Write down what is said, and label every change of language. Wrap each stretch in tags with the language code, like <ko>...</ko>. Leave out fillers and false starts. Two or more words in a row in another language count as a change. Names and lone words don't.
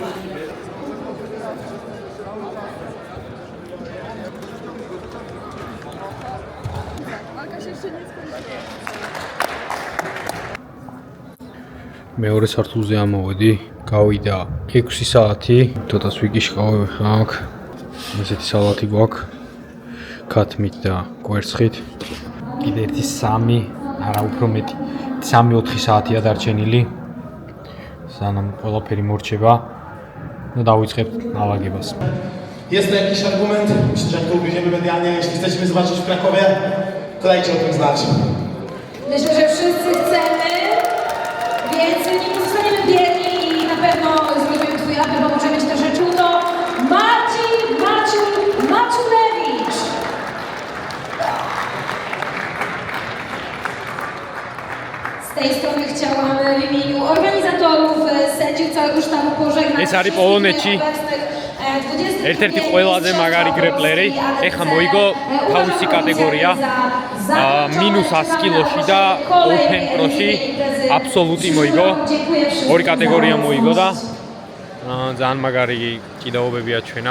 <ka>მეორე სართულზე ამოვედი, გავიდა 6 საათი, ცოტას ვიკიშყავ აქ. ესეთი სალათი გვაქვს. ქათმით და კვერცხით. კიდე ერთი 3, არა უფრო მეტი, 3-4 საათია დარჩენილი. სანამ ყველაფერი მორჩება და დავიწყებთ nalagებას.</ka> <pl>Jest to jakiś argument? Myślę, że jak to ugryziemy medialnie, jeśli chcemy zobaczyć w Krakowie, to dajcie o tym znać. Myślę, że wszyscy chcemy, więc nie pozostaniemy bierni i na pewno zrozumiem twój apel, bo możemy mieć te rzeczy. To Maciulewicz! Z tej strony chciałam w imieniu organizatorów, sędziów, całego sztabu pożegnać</pl> <ka>ეს არის პოლონეთში ერთ-ერთი ყველაზე მაგარი გრეპლერი. ეხა მოიგო თავისი კატეგორია -100 კილოში და Open Pro-ში აბსოლუტი მოიგო. ორი კატეგორია მოიგო და ძალიან მაგარი კიდაობებია ჩვენა.</ka>